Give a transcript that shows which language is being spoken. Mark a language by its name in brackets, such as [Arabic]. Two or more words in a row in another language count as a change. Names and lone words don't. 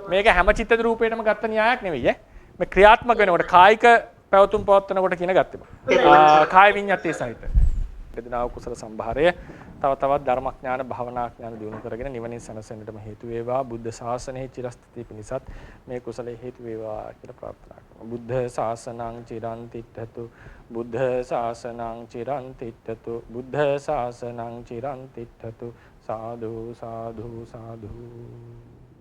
[Sinhala] මේක හැම චිත්තජ රූපයකටම ගත්ත න්‍යායක් නෙවෙයි ඈ. මේ ක්‍රියාත්මක වෙනකොට කායික පැවතුම් පවත්වනකොට කියන ගත්තේ. කාය විඤ්ඤාතිය සහිත. වේදනාව කුසල සම්භාරය තව තවත් ධර්මඥාන භවනා ඥාන දියුණු කරගෙන නිවනින් සැනසෙන්නටම හේතු වේවා. බුද්ධ ශාසනයේ චිරස්ථිතිය පිණිසත් මේ කුසලයේ හේතු වේවා කියලා ප්‍රාර්ථනා කරනවා. [Pali] බුද්ධ ශාසනං චිරන් තිට්ඨතු බුද්ධ ශාසනං චිරන් තිට්ඨතු බුද්ධ ශාසනං චිරන් තිට්ඨතු සාදු සාදු සාදු